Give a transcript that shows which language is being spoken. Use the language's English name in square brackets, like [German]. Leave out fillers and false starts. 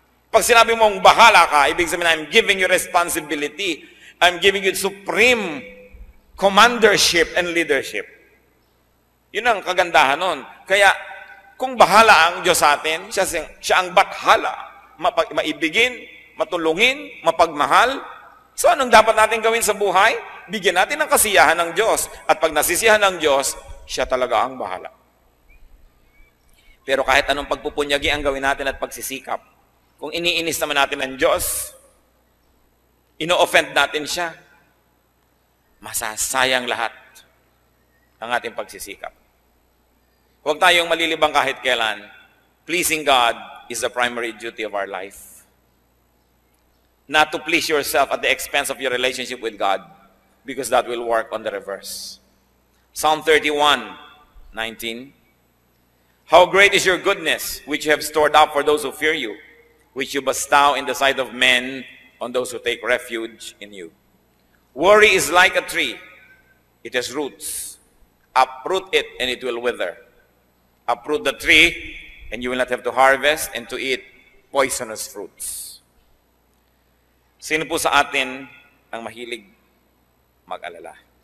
[Filipino] Pag sinabi mong bahala ka, ibig sabihin, [English] I'm giving you responsibility. I'm giving you supreme commandership and leadership. [Filipino] Yun ang kagandahan nun. Kaya, kung bahala ang Diyos sa atin, siya ang bathala, maibigin, matulungin, mapagmahal. So, anong dapat natin gawin sa buhay? Bigyan natin ng kasiyahan ng Diyos. At pag nasisiyahan ng Diyos, siya talaga ang bahala. Pero kahit anong pagpupunyagi ang gawin natin at pagsisikap, kung iniinis naman natin ang Diyos, ino-offend natin siya, masasayang lahat ang ating pagsisikap. Huwag tayong malilibang kahit kailan. [English] Pleasing God is the primary duty of our life. Not to please yourself at the expense of your relationship with God, because that will work on the reverse. Psalm 31:19. How great is your goodness, which you have stored up for those who fear you, which you bestow in the sight of men, on those who take refuge in you. Worry is like a tree. It has roots. Uproot it and it will wither. Uproot the tree and you will not have to harvest and to eat poisonous fruits. [Filipino] Sino po sa atin ang mahilig mag-alala?